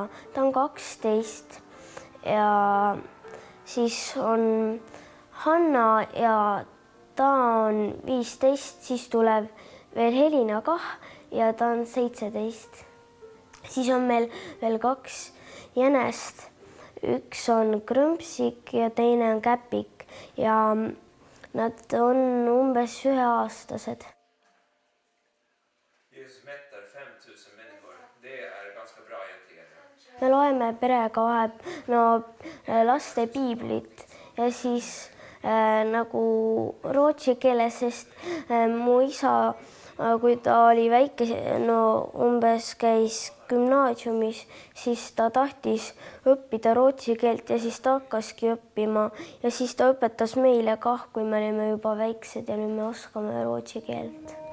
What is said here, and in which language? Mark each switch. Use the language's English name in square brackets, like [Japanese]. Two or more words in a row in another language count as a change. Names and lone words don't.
[Estonian] Ta on 12 ja siis on Hanna ja ta on 15, siis tuleb veel Helina kah ja ta on 17. Siis on meil veel 2 jänest. Üks on Krõmpsik ja teine on Käpik ja nad on umbes 1-aastased. [Swedish] Jesus mättar 5000 människor. Det är ganska bra egentligen. [Estonian] Me loeme perega laste piiblit ja siis nagu rootsi keeles, sest mu isa, kui ta oli väike, umbes käis gümnaasiumis, siis ta tahtis õppida rootsi keelt ja siis ta hakkaski õppima ja siis ta õpetas meile kah, kui me olime juba väiksed ja nüüd me oskame rootsi keelt.